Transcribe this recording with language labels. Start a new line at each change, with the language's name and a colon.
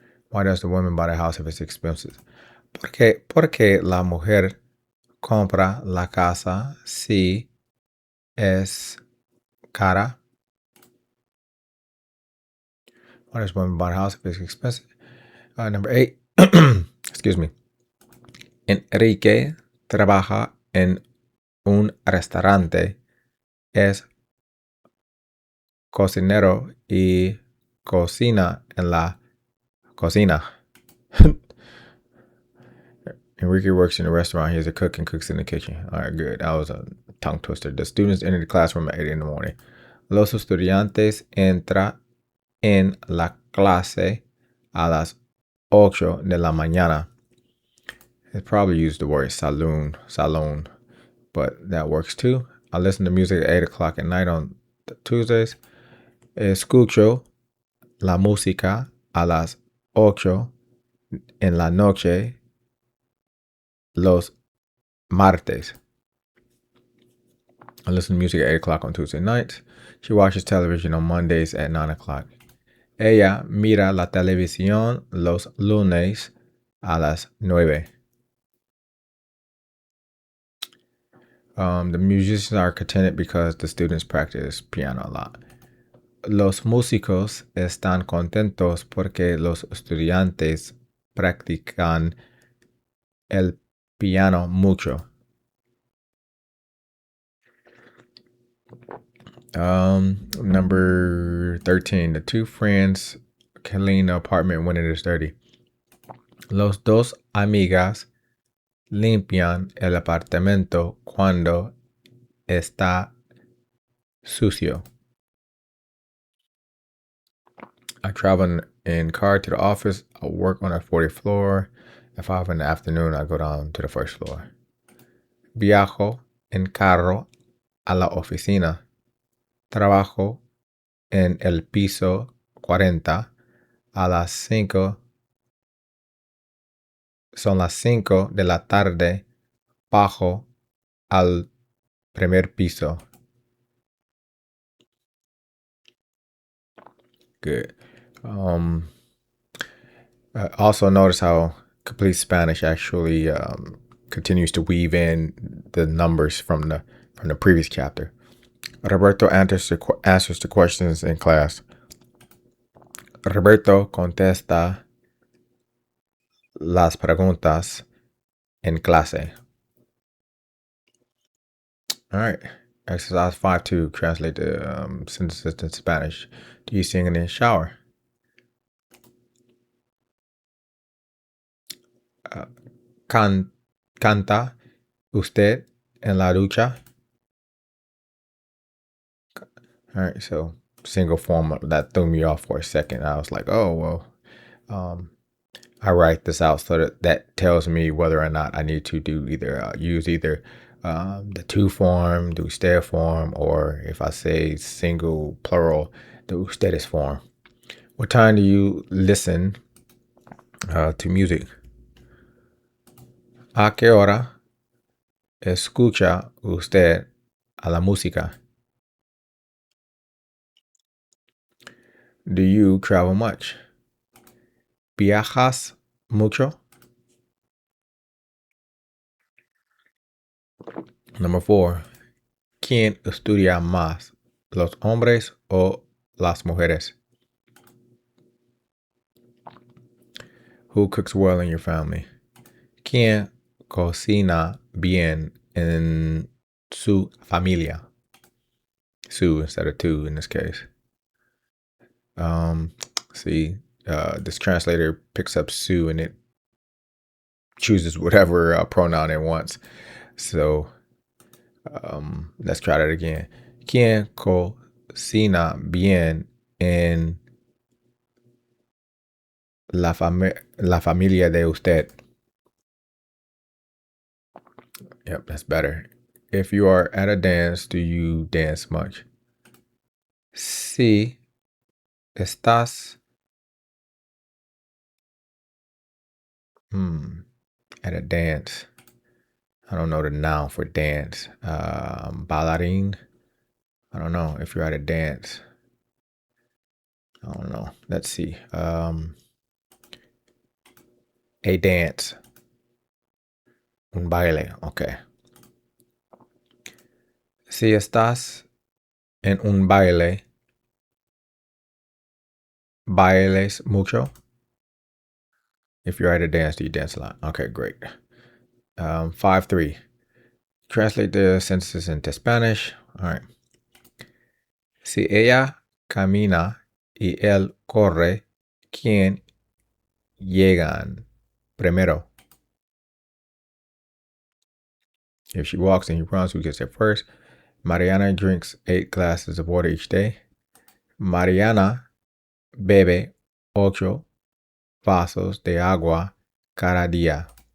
English: Why does the woman buy the house if it's expensive?
Spanish: Porque la mujer compra la casa si es cara.
English: Why does the woman buy the house if it's expensive? Number 8. Excuse me.
Spanish: Enrique trabaja en un restaurante. Es cocinero y cocina en la cocina.
English: Enrique works in a restaurant. He's a cook and cooks in the kitchen. All right, good. That was a tongue twister. The students enter the classroom at 8 in the morning.
Spanish: Los estudiantes entran en la clase a las 8 de la mañana.
English: They probably used the word salon, but that works too. I listen to music at 8 o'clock at night on Tuesdays.
Spanish: Escucho la música a las 8 en la noche los martes.
English: I listen to music at 8 o'clock on Tuesday nights. She watches television on Mondays at 9 o'clock.
Spanish: Ella mira la televisión los lunes a las 9.
English: The musicians are contented because the students practice piano a lot.
Spanish: Los músicos están contentos porque los estudiantes practican el piano mucho.
English: Number 13. The two friends clean the apartment when it is dirty.
Spanish: Los dos amigas limpian el apartamento cuando está sucio.
English: I travel in car to the office. I work on the 40th floor. At 5 in the afternoon, I go down to the first floor.
Spanish: Viajo en carro a la oficina. Trabajo en el piso 40 a las 5. Son las 5 de la tarde. Bajo al primer piso.
English: Good. Also notice how complete Spanish actually continues to weave in the numbers from the previous chapter. Roberto answers the questions in class. Roberto contesta las preguntas en clase. All right. Exercise 5.2. Translate the sentences in Spanish. Do you sing in the shower?
Spanish: Canta usted en la ducha?
English: All right, so single form, that threw me off for a second. I was like, oh, well, I write this out so that tells me whether or not I need to do use either the to form, the usted form, or if I say single plural, the ustedes form. What time do you listen to music?
Spanish: ¿A qué hora escucha usted a la música?
English: Do you travel much?
Spanish: ¿Viajas mucho?
English: Number 4.
Spanish: ¿Quién estudia más, los hombres o las mujeres?
English: Who cooks well in your family?
Spanish: ¿Quién cocina bien en su familia?
English: Su instead of two in this case. See, this translator picks up su and it chooses whatever pronoun it wants. So let's try that again.
Spanish: ¿Quién cocina bien en la familia de usted?
English: Yep, that's better. If you are at a dance, do you dance much?
Spanish: Si estás
English: at a dance. I don't know the noun for dance. Bailarín. I don't know if you're at a dance. I don't know. Let's see. A dance.
Spanish: Un baile.
English: Okay.
Spanish: Si estás en un baile, bailes mucho.
English: If you're at a dance, do you dance a lot? Okay, great. 5.3. Translate the sentences into Spanish. All right.
Spanish: Si ella camina y él corre, ¿quién llegan primero?
English: If she walks and he runs, who gets there first? Mariana drinks 8 glasses of water each day.
Spanish: Mariana bebe 8 vasos de agua cada día.